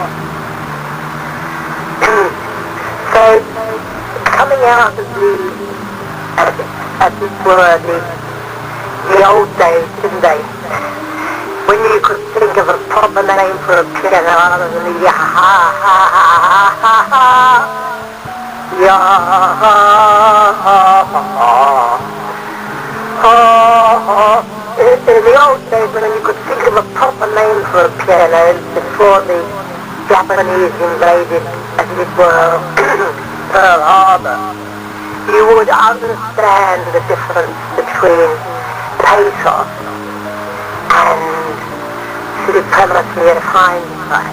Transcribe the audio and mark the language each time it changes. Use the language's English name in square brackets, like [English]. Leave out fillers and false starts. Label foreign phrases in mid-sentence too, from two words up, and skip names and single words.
[English] So, coming out of as it were, the old days, didn't they? When you could think of a proper name for a piano other than the ya-ha-ha-ha-ha-ha, ya-ha-ha-ha. In the old days when you could think of a proper name for a piano before the Japanese invaded, as it were, Pearl Harbor, you would understand the difference between pathos and supremacy of hindsight.